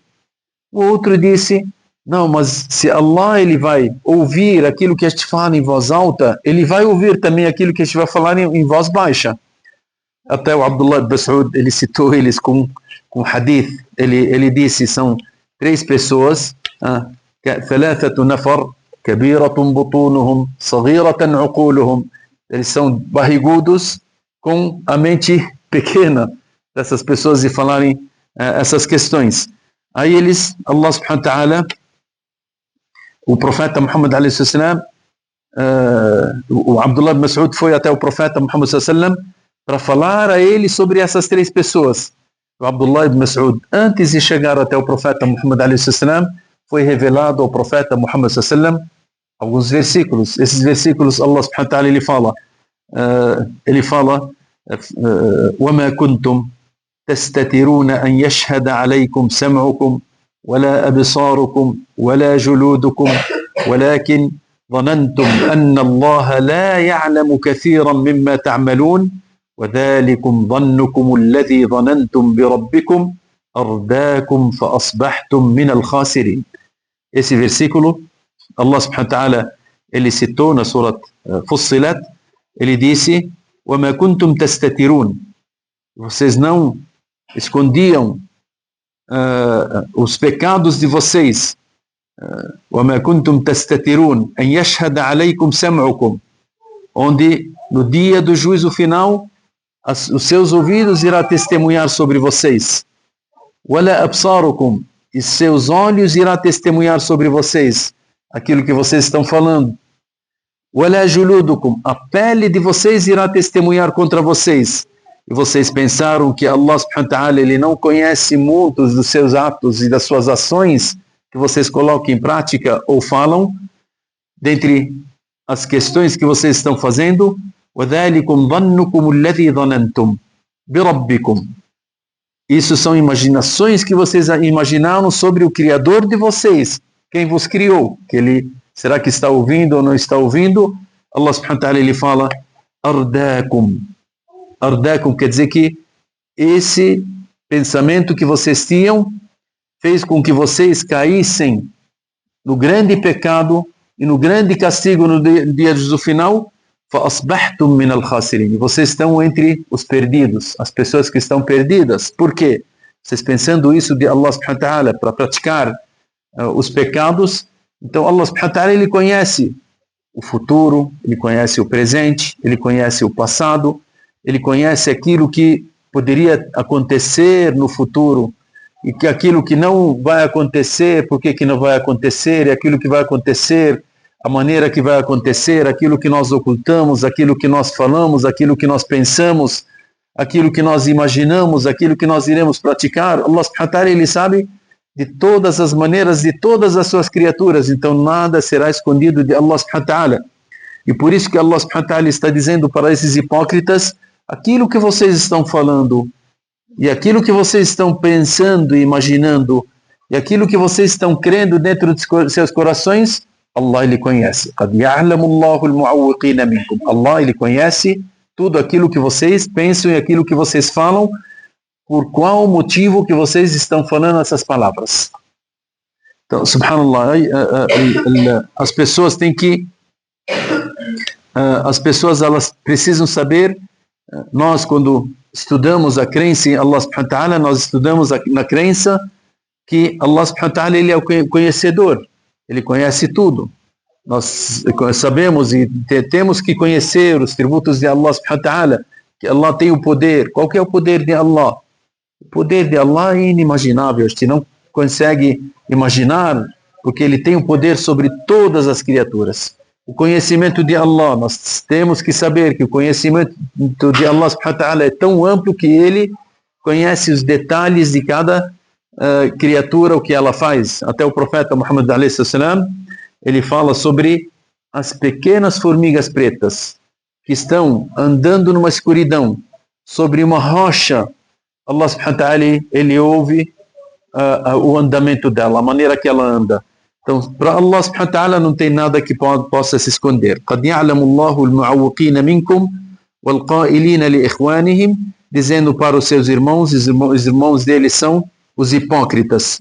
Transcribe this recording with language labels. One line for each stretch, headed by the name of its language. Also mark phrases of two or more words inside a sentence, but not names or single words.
Portuguese: O outro disse, não, mas se Allah ele vai ouvir aquilo que a gente fala em voz alta, ele vai ouvir também aquilo que a gente vai falar em voz baixa. Até o Abdullah ibn Mas'ud, ele citou eles com hadith, ele disse, são 3 pessoas,
Arabic: ثلاثة نفر كبيرة بطونهم صغيرة عقولهم.
Portuguese: Eles são barrigudos com a mente pequena dessas pessoas e falarem essas questões. Aí eles,
Arabic: الله سبحانه وتعالى,
Portuguese: o profeta Muhammad
Arabic: عليه السلام,
Portuguese: o Abdullah ibn Mas'ud foi até o profeta Muhammad sallam para falar a ele sobre essas 3 pessoas. O Abdullah ibn Mas'ud, antes de chegar até o profeta Muhammad
Arabic: عليه السلام,
Portuguese: foi revelado ao profeta Muhammad sallam alguns versículos. Esses versículos
Arabic: الله سبحانه وتعالى
Portuguese: ele fala
Arabic: وَمَا كُنْتُمْ تستترون أن يشهد عليكم سمعكم ولا أبصاركم ولا جلودكم ولكن ظننتم أن الله لا يعلم كثيرا مما تعملون وذلكم ظنكم الذي ظننتم بربكم أرداكم فأصبحتم من الخاسرين.
Portuguese: Esse versículo,
Arabic: الله سبحانه وتعالى,
Portuguese: ele citou na surat Fussilat, ele disse,
Arabic: وَمَا كُنْتُمْ تستترون,
Portuguese: vocês não escondiam os pecados de vocês.
Arabic: وَمَا كُنْتُمْ تَسْتَتِرُونَ أَنْ يَشْهَدَ عَلَيْكُمْ سَمْعُكُمْ,
Portuguese: onde no dia do juízo final os seus ouvidos irá testemunhar sobre vocês.
Arabic: وَلَا أَبْصَارُكُمْ,
Portuguese: e seus olhos irá testemunhar sobre vocês aquilo que vocês estão falando.
Arabic: وَلَا جُلُودُكُمْ,
Portuguese: a pele de vocês irá testemunhar contra vocês. E vocês pensaram que
Arabic: الله سبحانه وتعالى
Portuguese: ele não conhece muitos dos seus atos e das suas ações que vocês colocam em prática ou falam, dentre as questões que vocês estão fazendo,
Arabic: وَذَلِكُمْ ظَنُّكُمُ الَّذِي ظَنَنْتُمْ بِرَبِّكُمْ.
Portuguese: Isso são imaginações que vocês imaginaram sobre o Criador de vocês, quem vos criou, que ele, será que está ouvindo ou não está ouvindo?
Arabic: الله سبحانه وتعالى
Portuguese: ele fala, أَرْدَاكُمْ. Ardakum quer dizer que esse pensamento que vocês tinham fez com que vocês caíssem no grande pecado e no grande castigo no dia do final.
Arabic: فَأَصْبَحْتُمْ مِنَ الْخَاسِرِينَ.
Portuguese: Vocês estão entre os perdidos, as pessoas que estão perdidas. Por quê? Vocês pensando isso de
Arabic: الله سبحانه وتعالى
Portuguese: para praticar os pecados. Então
Arabic: الله سبحانه وتعالى
Portuguese: ele conhece o futuro, ele conhece o presente, ele conhece o passado. Ele conhece aquilo que poderia acontecer no futuro e que aquilo que não vai acontecer, por que não vai acontecer, e aquilo que vai acontecer, a maneira que vai acontecer, aquilo que nós ocultamos, aquilo que nós falamos, aquilo que nós pensamos, aquilo que nós imaginamos, aquilo que nós iremos praticar.
Arabic: الله سبحانه وتعالى
Portuguese: ele sabe de todas as maneiras, de todas as suas criaturas, então nada será escondido de
Arabic: الله سبحانه وتعالى.
Portuguese: E por isso que
Arabic: الله سبحانه وتعالى
Portuguese: está dizendo para esses hipócritas, aquilo que vocês estão falando e aquilo que vocês estão pensando e imaginando, E aquilo que vocês estão crendo dentro de seus corações, Allah ele conhece.
Arabic: قَدْ يَعْلَمُ اللَّهُ الْمُعَوِّقِينَ مِنْكُمْ.
Portuguese: Allah ele conhece tudo aquilo que vocês pensam e aquilo que vocês falam, por qual motivo que vocês estão falando essas palavras. Então, subhanallah, as pessoas têm que, as pessoas elas precisam saber, nós quando estudamos a crença em
Arabic: الله سبحانه وتعالى,
Portuguese: nós estudamos na crença que
Arabic: الله سبحانه وتعالى
Portuguese: ele é o conhecedor, ele conhece tudo. Nós sabemos e temos que conhecer os tributos de
Arabic: الله سبحانه وتعالى,
Portuguese: que Allah tem o poder. Qual que é o poder de Allah? O poder de Allah é inimaginável, a gente não consegue imaginar, porque ele tem o poder sobre todas as criaturas. O conhecimento de Allah, nós temos que saber que o conhecimento de
Arabic: الله سبحانه وتعالى
Portuguese: é tão amplo que ele conhece os detalhes de cada criatura, o que ela faz. Até o profeta Muhammad
Arabic: عليه السلام,
Portuguese: ele fala sobre as pequenas formigas pretas que estão andando numa escuridão sobre uma rocha.
Arabic: الله سبحانه وتعالى,
Portuguese: ele ouve o andamento dela, a maneira que ela anda. Então, para
Arabic: الله سبحانه وتعالى
Portuguese: não tem nada que possa se esconder.
Arabic: قَدْ يَعْلَمُ اللَّهُ الْمُعَوِّقِينَ مِنْكُمْ وَالْقَائِلِينَ لِإِخْوَانِهِمْ,
Portuguese: dizendo para os seus irmãos, os irmãos deles são os hipócritas.